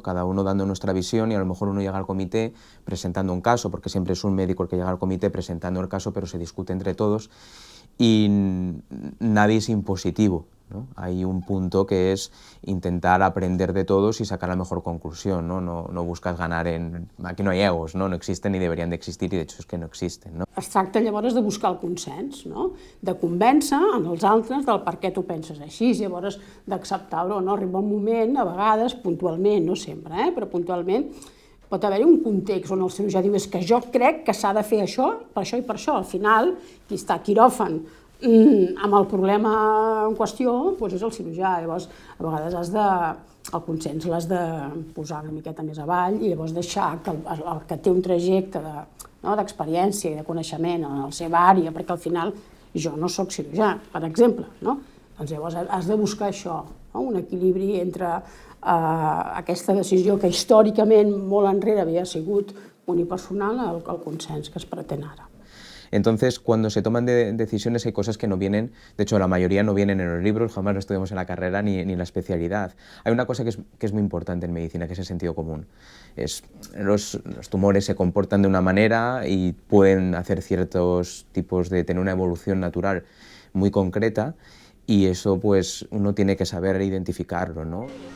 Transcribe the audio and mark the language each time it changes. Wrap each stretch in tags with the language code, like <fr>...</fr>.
<es>Cada uno dando nuestra visión y a lo mejor uno llega al comité presentando un caso, porque siempre es un médico el que llega al comité presentando el caso, pero se discute entre todos y nadie es impositivo, ¿no? Hay un punto que es intentar aprender de todos y sacar la mejor conclusión, ¿no? No buscas ganar aquí no hay egos, no existen ni deberían de existir i de hecho és que no existen, no?</es> <ca>Es tracta llavors de buscar el consens, no? De convèncer els altres del per què tu penses així, llavors d'acceptar-ho o no. Arriba un moment, a vegades, puntualment, no sempre, però puntualment, pot haver-hi un context on el cirurgià diu és que jo crec que s'ha de fer això i per això. Al final, qui està a quiròfan amb el problema en qüestió doncs és el cirurgià. Llavors, a vegades el consens l'has de posar una miqueta més avall i llavors deixar que el que té un trajecte d'experiència i de coneixement en la seva àrea, perquè al final jo no sóc cirurgià, per exemple, no? Doncs llavors has de buscar això, un equilibri entre aquesta decisió que històricament molt enrere havia sigut unipersonal al consens que es pretén ara.</ca> <es>Entonces, cuando se toman decisiones hay cosas que no vienen, de hecho la mayoría no vienen en los libros, jamás lo estudiamos en la carrera ni en la especialidad. Hay una cosa que es muy importante en medicina, que es el sentido común. Los tumores se comportan de una manera y pueden hacer ciertos tipos de tener una evolución natural muy concreta y eso pues uno tiene que saber identificarlo, ¿no?</es>